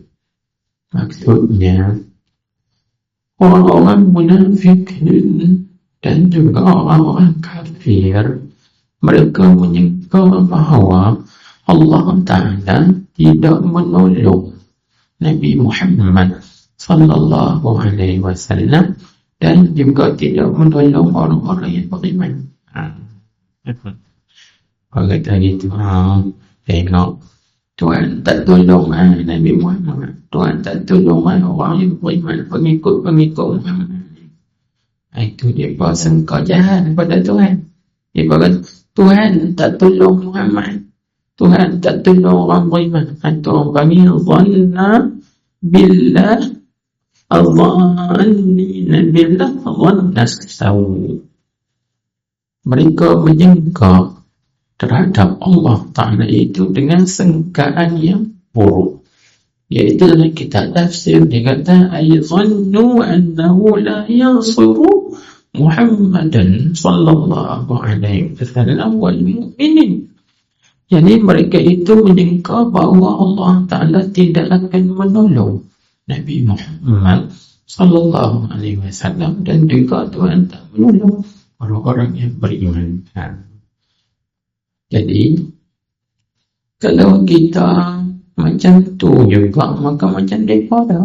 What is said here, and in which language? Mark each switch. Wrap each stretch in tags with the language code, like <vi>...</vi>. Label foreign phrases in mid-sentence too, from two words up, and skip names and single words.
<ms>Maksudnya orang-orang munafik dan juga orang-orang kafir, mereka menyangka bahawa Allah Ta'ala tidak menolong Nabi Muhammad</ms> <ar>صلى الله عليه وسلم</ar> <ms>dan juga tidak menolong orang-orang yang beriman. Kalau kata gitu, tengok Tuhan tak tolong Nabi Muhammad, Tuhan tak tolong orang yang beriman, pengikut-pengikut Muhammad. Itu dia sangka jahat kepada Tuhan. Dia kata Tuhan tak tolong Muhammad, Tuhan tak tolong orang beriman. Itu orang panggil</ms> <ar>ظن بالله الظانين بالله ظن السوء.</ar> <ms>Mereka menyangka terhadap Allah Ta'ala itu dengan sangkaan yang buruk. Iaitu dalam kitab tafsir dia kata</ms> <ar>أي ظنوا أنه لا ينصر محمدا صلى الله عليه وسلم والمؤمنين.</ar> <ms>Jadi mereka itu menyangka bahawa Allah Ta'ala tidak akan menolong Nabi Muhammad</ms> <ar>صلى الله عليه وسلم</ar> <ms>dan juga Tuhan tak menolong orang-orang yang beriman. Jadi kalau kita macam tu juga, maka macam mereka dah.</ms>